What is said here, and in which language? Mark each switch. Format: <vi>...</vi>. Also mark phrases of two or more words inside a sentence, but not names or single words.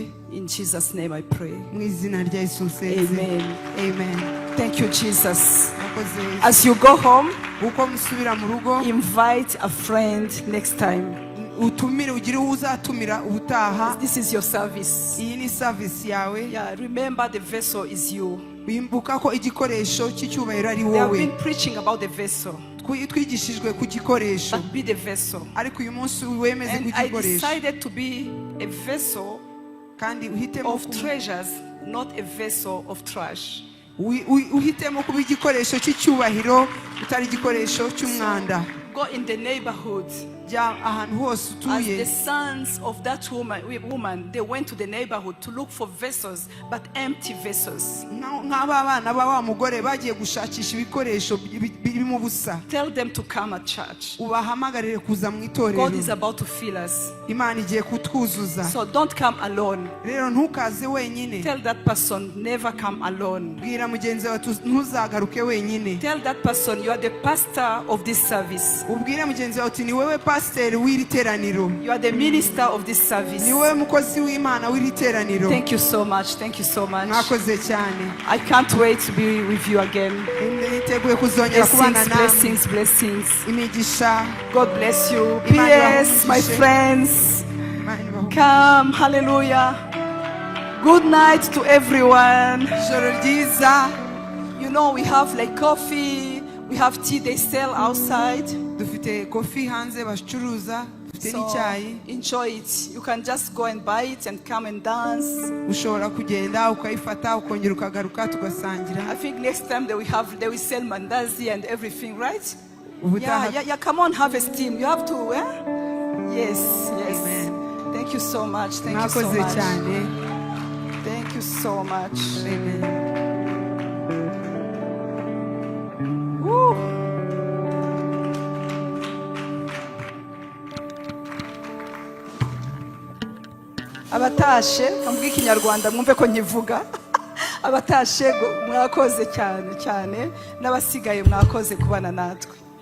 <en>In Jesus' name I pray.</en> <rw>mu izina rya Yesu nsenze.</rw> <en>Amen. Amen. Thank you, Jesus.</en> <rw>Murakoze.</rw> <en>As you go home,</en> <rw>uko musubira mu rugo,</rw> <en>invite a friend next time.</en> <rw>utumire, ugire uwo uzatumira ubutaha.</rw> <en>This is your service.</en> <rw>Iyi ni service yawe.</rw> <en>Yeah, remember the vessel is you.</en> <rw>Wimbuka ko igikoresho cy'icyubahiro ari</rw> <en>They have</en> <rw>wowe.</rw> <en>been preaching about the vessel,</en> <rw>Twigishijwe ku gikoresho,</rw> <en>but be the vessel.</en> <rw>ariko uyu munsi wemeze ku</rw> <en>And I</en> <rw>gikoresho,</rw> <en>decided to be a vessel</en> <rw>kandi uhitemo</rw> <en>of treasures, not a vessel of trash.</en> <rw>uhitemo kuba igikoresho cy'icyubahiro, utari igikoresho cy'umwanda.</rw> <en>Go in the neighborhood.</en> <rw>Jya ahantu hose</rw> <en>As the</en> <rw>utuye.</rw> <en>sons of that woman, they went to the neighborhood to look for vessels, but empty vessels.</en> <rw>Nk'aba bana ba wa mugore bagiye gushakisha ibikoresho birimo ubusa.</rw> <en>Tell them to come at church.</en> <rw>Ubahamagarire kuza mu itorero.</rw> <en>God is about to fill us.</en> <rw>Imana igiye kutwuzuza.</rw> <en>So don't come alone.</en> <rw>Rero ntukaze wenyine.</rw> <en>Tell that person, never come alone.</en> <rw>Bwira mugenzi wawe ntuzagaruke wenyine.</rw> <en>Tell that person, you are the pastor of this service.</en> <rw>Ubwire mugenzi wawe uti ni wewe pasiteri w'iri teraniro.</rw> <en>You are the minister of this service.</en> <rw>Ni wewe mukozi w'Imana w'iri teraniro.</rw> <en>Thank you so much. Thank you so much.</en> <rw>Mwakoze cyane.</rw> <en>I can't wait to be with you again.</en> <rw>Niteguye kuzongera kubana</rw> <en>Blessings,</en> <rw>namwe.</rw> <en>blessings, blessings.</en> <rw>Imigisha.</rw> <en>God bless you.</en> <rw>Imana</rw> <en>P.S. my</en> <rw>ibahe.</rw> <en>friends,</en> <rw>Imana ibahe.</rw> <en>come. Hallelujah. Good night to everyone.</en> <rw>Ijoro ryiza.</rw> <en>You know, we have like coffee, we have tea they sell outside.</en> <rw>Dufite kofi hanze bacuruza, dufite</rw> <en>So</en> <rw>n'icyayi.</rw> <en>enjoy it. You can just go and buy it and come and dance.</en> <rw>Ushobora kugenda ukayifata ukongera ukagaruka tugasangira.</rw> <en>I think next time they will sell mandazi and everything, right?</en> <rw>Ubutaha.</rw> <en>Yeah, come on, have a steam. You have to, eh? Yes. Amen. Thank you so much. Thank you so</en> <rw>Mwakoze</rw> <en>much.</en> <rw>cyane.</rw> <en>Thank you so much. Amen. Woo.</en> <rw>Abatashe kamvuga ikinyarwanda mwumve ko nkivuga. Abatashe mwakoze cyane cyane, n'abasigaye mwakoze kubana natwe.</rw>